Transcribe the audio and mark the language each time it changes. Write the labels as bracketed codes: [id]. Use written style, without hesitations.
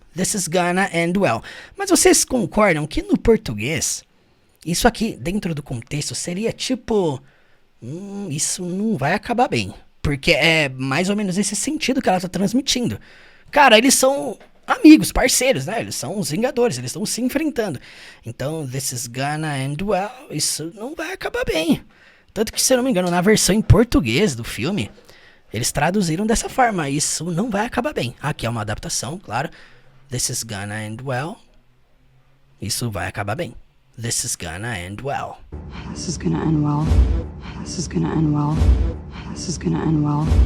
[en] This is gonna end well. [pt] Mas vocês concordam que no português, isso aqui, dentro do contexto, seria tipo... isso não vai acabar bem. Porque é mais ou menos esse sentido que ela tá transmitindo. Cara, eles são amigos, parceiros, né? Eles são os Vingadores, eles estão se enfrentando. [en] Então, this is gonna end well. [pt] Isso não vai acabar bem. Tanto que, se eu não me engano, na versão em português do filme, eles traduziram dessa forma. Isso não vai acabar bem. Aqui é uma adaptação, claro. [en] This is gonna end well. [pt] Isso vai acabar bem. [en] This is gonna end well. This is gonna end well. This is gonna end well. This is gonna end well.